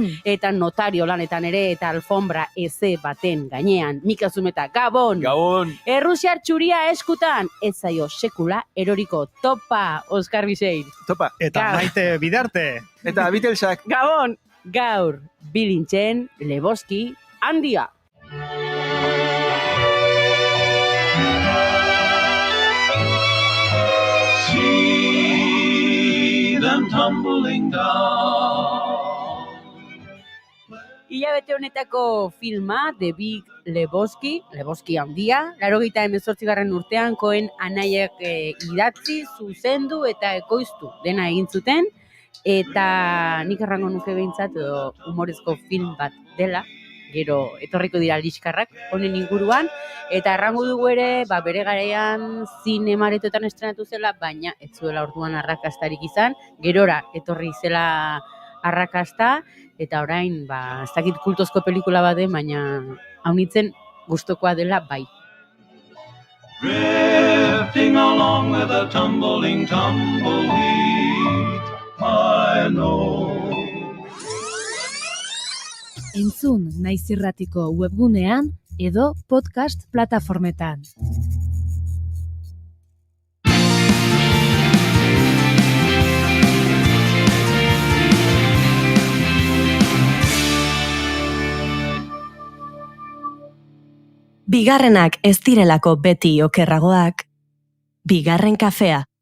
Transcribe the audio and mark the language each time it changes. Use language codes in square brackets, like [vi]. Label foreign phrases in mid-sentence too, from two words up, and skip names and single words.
[eu] Eta notario lanetan ere, eta alfombra eze baten gainean, Mika Zumeta, Gabon! Gabon! Errusiar txuria eskutan, ez zaio sekula eroriko, topa, Oskar Biseir! Topa! Eta Gabon. Maite Bidarte! Eta Beatlesak! Gabon! Gaur, Bilintzen, Leboski, handia! [en] Them tumbling down. [eu] Hilabete honetako filma, The Big Lebowski handia, 88. urtean Coen anaiek idatzi, zuzendu eta ekoiztu dena egin zuten, eta nik errango nuke behintzat edo humorezko film bat dela, gero etorriko dira liskarrak honen inguruan, eta errango dugu ere, bere garaian zinemaretoetan estrenatu zela, baina ez zuela orduan arrakastarik izan, gerora etorri zela arrakasta, eta orain, ez dakit kultozko pelikula bade, baina haunitzen gustokoa dela bai. [en] Drifting along with a tumbling tumbleweed, I know. [eu] Entzun Naiz Irratiko webgunean edo podcast plataformetan. Bigarrenak ez direlako beti okerragoak, bigarren kafea.